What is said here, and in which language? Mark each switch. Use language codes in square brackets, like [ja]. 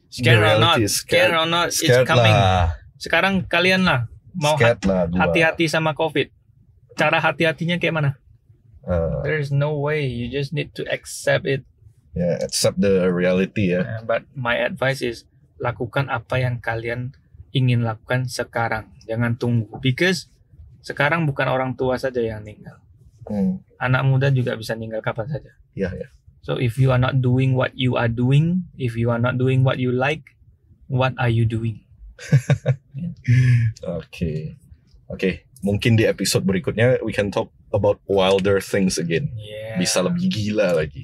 [en] scared or not, scared or not, it's coming. Lah. [id] Sekarang kalian lah mau hati-hati sama COVID. Cara hati-hatinya kayak mana? [en] There is no way. You just need to accept it. Yeah, accept the reality ya. But my advice is [id] lakukan apa yang kalian ingin lakukan sekarang. Jangan tunggu. [en] Because [id] sekarang bukan orang tua saja yang meninggal. Anak muda juga bisa meninggal kapan saja. [en] Yeah, yeah. So if you are not doing what you are doing, if you are not doing what you like, what are you doing? Okay. [id] Mungkin di episode berikutnya [en] we can talk about wilder things again. Yeah. [id] Bisa lebih gila lagi.